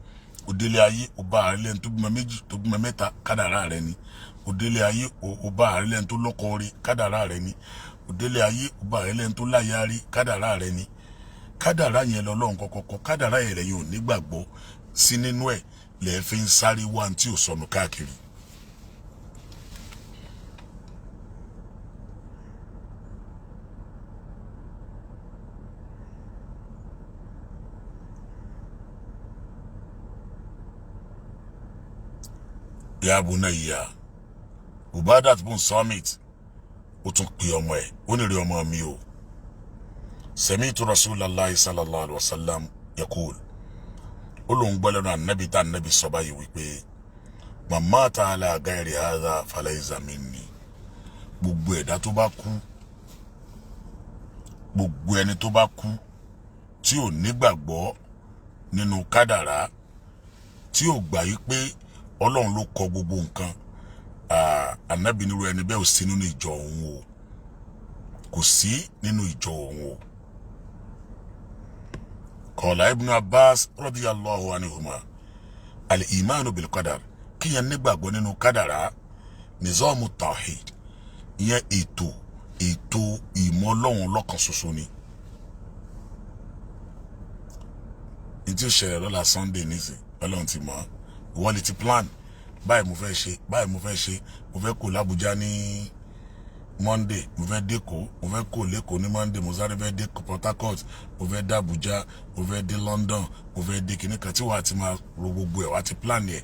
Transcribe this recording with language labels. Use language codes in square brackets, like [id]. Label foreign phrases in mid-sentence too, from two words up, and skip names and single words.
[yo] Ó délé ayé ó bá ààrẹ lẹ́ni tó bímọ méjì tó bímọ mẹ́ta, kádàrá rẹ ni. Ó délé ayé ó bá ààrẹ lẹ́ni tó lọ́kọ rí, kádàrá rẹ ni. Ó délé ayé ó bá ààrẹ lẹ́ni tó láya rí, kádàrá rẹ ni. Kádàrá yẹn lọ́lọ́run kọ́kọ́, kádàrá yẹn lẹ́yìn ò nígbàgbọ́ sí nínú ẹ̀ lẹ́ẹ̀ fi ń sáré wá tí ò sọnù káàkiri. [ar] يا بني, [yo] Ubadat bun Samit ó tún pe ọmọ ẹ̀, ó ní rí ọmọ mi o. [ar] سمعت رسول الله صلى الله عليه وسلم يقول, [yo] ó lóun gbọ́ lẹ́nu Ànábì tá Ànábì sọ báyìí wípé [ar] من مات على غير هذا فليس مني. [yo] Gbogbo ẹ̀dá tó bá kú, gbogbo ẹni tó bá kú tí ò nígbàgbọ́ nínú kádàrá, tí ò gbà yí pé Ọlọ́run ló kọ gbogbo nǹkan, Ànábì nírú ẹni bẹ́ẹ̀ ò sí nínú ìjọ òun o, kò sí nínú ìjọ òun o. [ar] قال ابن عباس رضي الله عنهما الإيمان بالقدر, [yo] kíyàn nígbàgbọ́ nínú kádàrá, [ar] نظام التوحيد, [yo] ìyẹn ètò ìmọ̀ Ọlọ́run lọ́kan ṣoṣo ni. Ní tí ó ṣẹlẹ̀ lọ́la Sunday nísìn, Ọlọ́run ti mọ̀, ìwọ lè ti plan, báyìí mo fẹ́ ṣe, báyìí mo fẹ́ ṣe, mo fẹ́ kó l'Abuja ní Monday, mo fẹ́ dé Èkó, mo fẹ́ kó l'Èkó ní Monday, mo sáré fẹ́ dé Port Harcourt, mo fẹ́ dé Abuja, mo fẹ́ dé London, mo fẹ́ dé kìíní kan tí wàá ti máa ro gbogbo ẹ̀, wàá ti plan ẹ̀.